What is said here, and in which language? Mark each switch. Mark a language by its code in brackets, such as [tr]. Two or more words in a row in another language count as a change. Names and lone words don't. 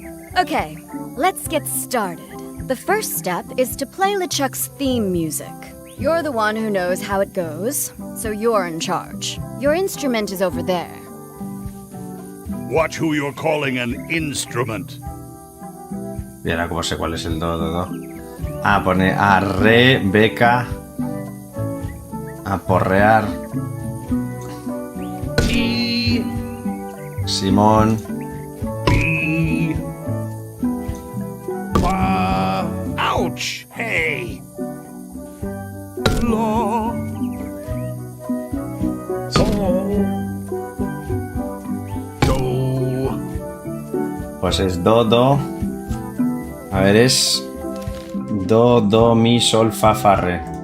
[en] Okay, let's get started. The first step is to play LeChuck's theme music. You're the one who knows how it goes, so you're in charge. Your instrument is over there. Watch who you're calling an instrument. [es] Y ahora cómo sé cuál es el do. Ah, pone a re, beca, a porrear, Simón, [en] Ouch! Hey! Law. [es] pues es do. A ver, es do, mi, sol, fa, fa, re.